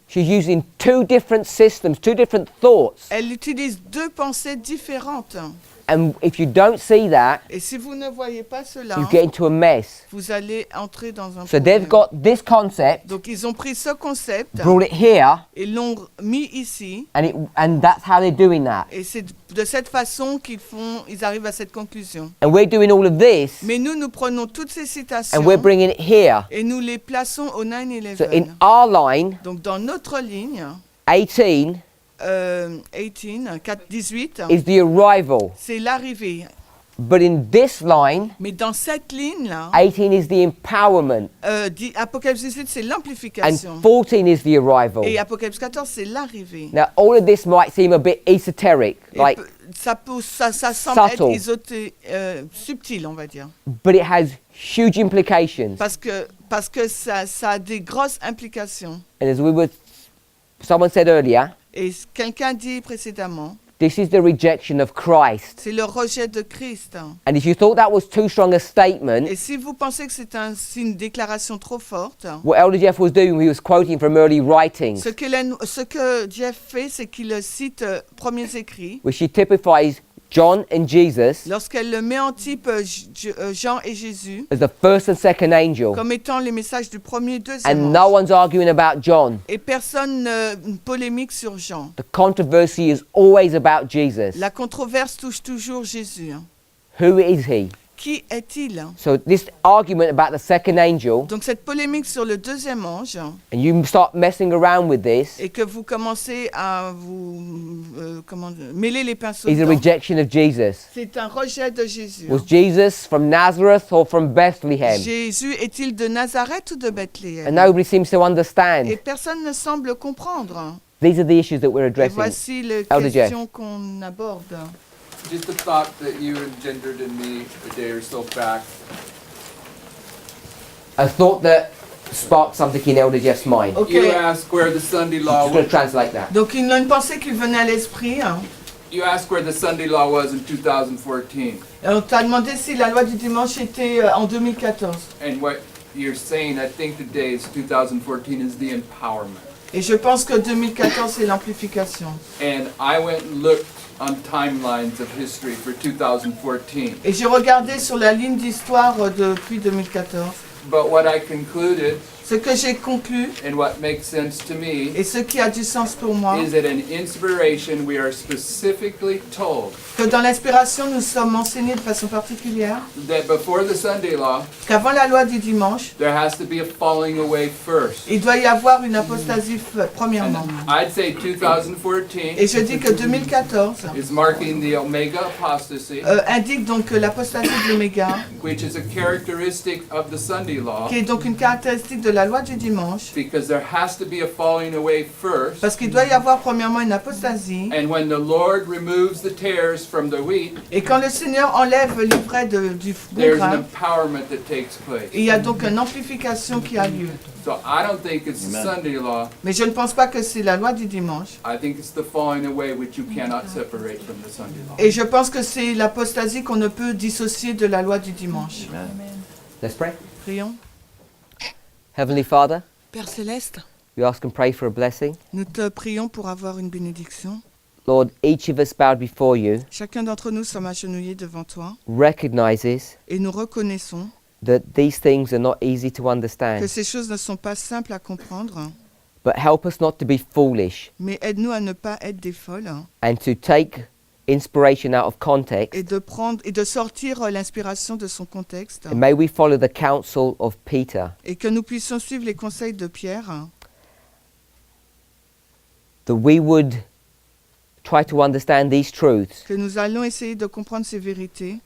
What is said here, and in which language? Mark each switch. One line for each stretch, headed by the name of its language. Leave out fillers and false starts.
English: She's using two different systems, two different thoughts.
French: Elle utilise deux pensées différentes.
English: And if you don't see that,
French: Et si vous ne voyez pas cela,
English: you get into a mess.
French: vous allez entrer dans un
English: So
French: problème.
English: they've got this concept,
French: Donc ils ont pris ce concept
English: brought it here,
French: et l'ont mis ici.
English: and that's how they're doing that.
French: Et c'est de cette façon ils arrivent à cette conclusion.
English: And we're doing all of this,
French: Mais nous prenons toutes ces citations
English: and we're bringing it here.
French: et nous les plaçons au 9/11.
English: So in our line,
French: Donc dans notre ligne,
English: 18
French: 18,
English: is the arrival.
French: c'est l'arrivée.
English: But in this line,
French: Mais dans cette ligne-là,
English: 18 is the empowerment,
French: Apocalypse 18, c'est
English: and
French: l'amplification.
English: 14 is the arrival.
French: Et Apocalypse 14, c'est l'arrivée.
English: Now, all of this might seem a bit esoteric,
French: Et
English: like,
French: ça semble
English: subtle.
French: être subtil, on va dire.
English: but it has huge implications.
French: Parce que ça a des grosses implications.
English: And as someone said earlier,
French: Et quelqu'un dit précédemment,
English: this is the rejection of Christ.
French: c'est le rejet de Christ.
English: And if you thought that was too strong a statement,
French: Et si vous pensez que c'est une déclaration trop forte,
English: what Elder Jeff was doing, he was quoting from early writings,
French: ce que Jeff fait, c'est qu'il cite premiers écrits.
English: which he typifies John and Jesus
French: Lorsqu'elle le met en type Jean et Jésus,
English: as the first and second angel.
French: comme étant les messages du premier et deuxième
English: And
French: ange.
English: no one's arguing about John.
French: Et personne ne polémique sur Jean.
English: The controversy is always about Jesus.
French: La controverse touche toujours Jésus.
English: Who is he?
French: Qui est-il?
English: So this argument about the second angel,
French: Donc cette polémique sur le deuxième ange,
English: and you start messing around with this,
French: et que vous commencez à vous mêler les pinceaux
English: is a
French: dedans,
English: rejection of Jesus.
French: c'est un rejet de Jésus.
English: Was Jesus from Nazareth or from Bethlehem?
French: Jésus est-il de Nazareth ou de
English: And
French: Bethléem?
English: nobody seems to understand.
French: Et personne ne semble comprendre.
English: These are the issues that we're
French: Et
English: addressing.
French: voici les
English: Elder Jeff.
French: questions qu'on aborde.
English: Just a thought that you engendered in me a day or so back. A thought that sparked something in Elder Jeff's mind. Ok. You asked where the Sunday I'm law just going to was. translate that.
French: Donc une pensée qui venait à l'esprit.
English: You asked where the Sunday law was in 2014.
French: On t'a demandé si la loi du dimanche était en 2014.
English: And what you're saying, I think today is 2014 is the empowerment.
French: Et je pense que 2014 c'est l'amplification.
English: And I went and looked on timelines of history for 2014.
French: Et j'ai regardé sur la ligne d'histoire depuis 2014.
English: But what I concluded
French: Ce que j'ai conclu
English: and what makes sense to me
French: et ce qui a du sens pour moi,
English: is that in inspiration we are specifically told
French: que dans l'inspiration nous sommes enseignés de façon particulière
English: that before the Sunday law
French: qu'avant la loi du dimanche,
English: there has to be a falling away first.
French: il doit y avoir une apostasie premièrement.
English: I'd say 2014
French: Et je dis que 2014
English: is marking the Omega apostasy,
French: indique donc l'apostasie de l'oméga,
English: which is a characteristic of the Sunday law,
French: qui est donc une caractéristique de la loi du dimanche,
English: because there has to be a falling away first.
French: parce qu'il doit y avoir premièrement une apostasie.
English: And when the Lord removes the tares from the wheat,
French: Et quand le Seigneur enlève l'ivraie du bon
English: there's an
French: grain,
English: empowerment that takes place.
French: il y a donc une amplification qui a lieu.
English: So I don't think it's the Amen. Sunday law.
French: Mais je ne pense pas que c'est la loi du dimanche.
English: I think it's the falling away which you cannot separate from the Sunday law.
French: Et je pense que c'est l'apostasie qu'on ne peut dissocier de la loi du dimanche.
English: Let's pray.
French: Prions.
English: Heavenly Father,
French: Père Céleste,
English: we ask and pray for a blessing.
French: nous te prions pour avoir une bénédiction.
English: Lord, each of us bowed before you
French: Chacun d'entre nous sommes agenouillés devant toi
English: recognizes
French: et nous reconnaissons
English: that these things are not easy to
French: que
English: understand.
French: ces choses ne sont pas simples à comprendre,
English: But help us not to be foolish
French: mais aide-nous à ne pas être des folles
English: and to take inspiration out of context.
French: et de sortir l'inspiration de son contexte
English: And may we follow the counsel of Peter,
French: et que nous puissions suivre les conseils de Pierre,
English: that we would try to understand these truths
French: que nous allons essayer de comprendre ces vérités